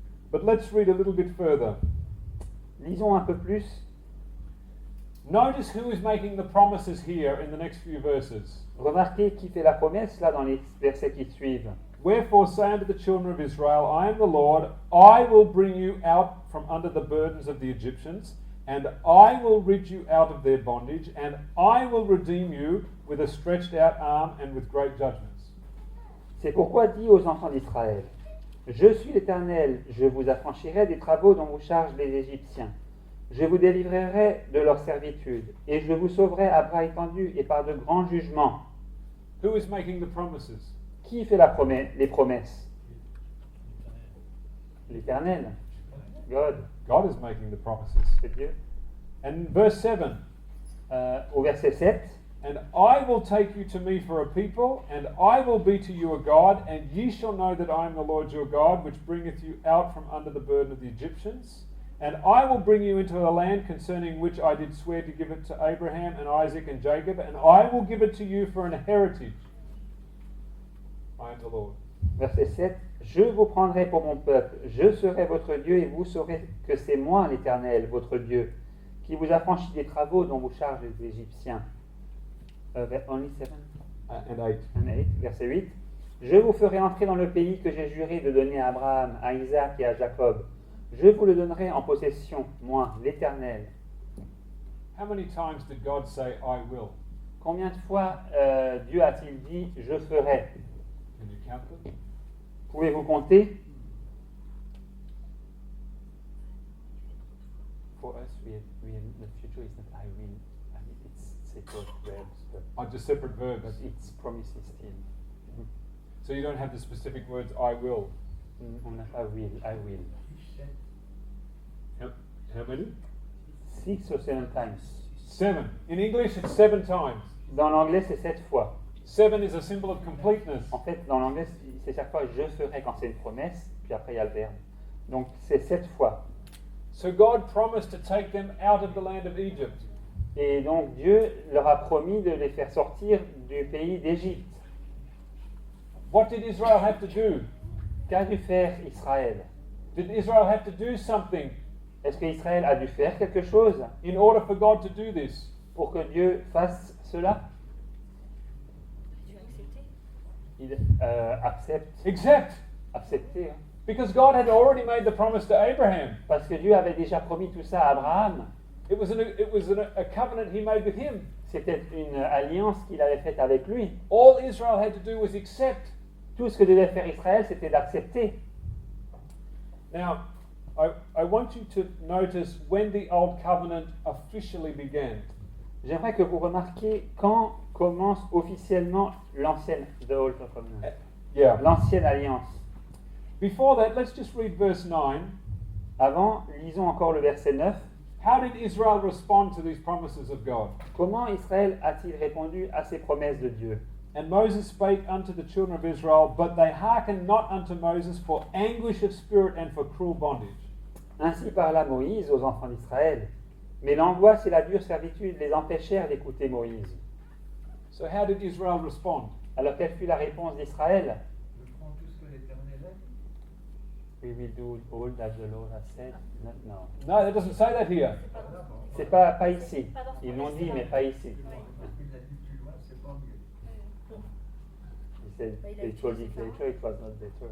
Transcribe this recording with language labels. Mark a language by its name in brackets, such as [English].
[English] But let's read a little bit further. [French] Lisons un peu plus [English] Notice who is making the promises here in the next few verses. [French] Remarquez qui fait la promesse là dans les versets qui suivent. [English] Wherefore say unto the children of Israel, I am the Lord, I will bring you out from under the burdens of the Egyptians, and I will rid you out of their bondage, and I will redeem you with a stretched out arm and with great judgments. [French] C'est pourquoi dit aux enfants d'Israël, je suis l'Éternel, je vous affranchirai des travaux dont vous chargent les Égyptiens. Je vous délivrerai de leur servitude, et je vous sauverai à bras étendus et par de grands jugements. [English] Who is making the promises? [French] Qui fait les promesses? L'Éternel. [English] God. God is making the promises. [French] C'est Dieu. [English] And verse 7, [French] Au verset 7, [English] and I will take you to me for a people, and I will be to you a God, and ye shall know that I am the Lord your God, which bringeth you out from under the burden of the Egyptians. And I will bring you into a land concerning which I did swear to give it to Abraham and Isaac and Jacob, and I will give it to you for an heritage. I am the Lord. [French] verset 7, je vous prendrai pour mon peuple, je serai votre Dieu, et vous saurez que c'est moi l'Éternel, votre Dieu, qui vous affranchit des travaux dont vous chargent les Égyptiens. [English] Only 7 And 8. and 8, [French] verset 8. Je vous ferai entrer dans le pays que j'ai juré de donner à Abraham, à Isaac et à Jacob. Je vous le donnerai en possession, moi, l'Éternel. [English] How many times did God say, I will? [French] Combien de fois Dieu a-t-il dit « je ferai » [English] Can you count them? [French] Pouvez-vous compter? [English] For us, the future is not I will, it's separate verbs, Are just separate but verbs. it's promises still. So you don't have the specific words, I will. [French] On n'a pas [English] will, I will. How many? 6 or 7 times. 7. In English, it's 7 times. [French] Dans l'anglais, c'est 7 fois. [English] 7 is a symbol of completeness. [French] En fait, dans l'anglais, c'est chaque fois je ferai quand c'est une promesse, puis après il y a le verbe. Donc c'est 7 fois. [English] So God promised to take them out of the land of Egypt. [French] Et donc Dieu leur a promis de les faire sortir du pays d'Égypte. [English] What did Israel have to do? [French] Qu'a dû faire Israël? [English] Did Israel have to do something [French] Est-ce qu'Israël a dû faire quelque chose [English] in order for God to do this? [French] pour que Dieu fasse cela? Tu as accepté? Il accepte. Accepter. Hein. [English] Because God had already made the promise to Abraham. [French] Parce que Dieu avait déjà promis tout ça à Abraham. [English] It was a covenant he made with him. [French] C'était une alliance qu'il avait faite avec lui. [English] All Israel had to do was accept. [French] Tout ce que devait faire Israël, c'était d'accepter. [English] Now, I want you to notice when the Old Covenant officially began. [French] J'aimerais que vous remarquiez quand commence officiellement l'ancienne, [English] the Old Covenant, Yeah. [French] l'ancienne alliance. [English] Before that, let's just read verse 9. [French] Avant, lisons encore le verset 9. [English] How did Israel respond to these promises of God? [French] Comment Israël a-t-il répondu à ces promesses de Dieu? [English] And Moses spake unto the children of Israel, but they hearkened not unto Moses for anguish of spirit and for cruel bondage. [French] Ainsi parla Moïse aux enfants d'Israël. Mais l'angoisse et la dure servitude les empêchèrent d'écouter Moïse. [English] So how did Israel respond? [French] Alors quelle fut la réponse d'Israël? Je prends tout ce que l'Éternel aime. [English] We will do all that the Lord has said. No. No, that doesn't say that here. [French] C'est pas ici. Ils l'ont dit, mais pas ici. Parce qu'il l'a dit plus loin, c'est pas mieux. [English] He said they told it later, it was not better.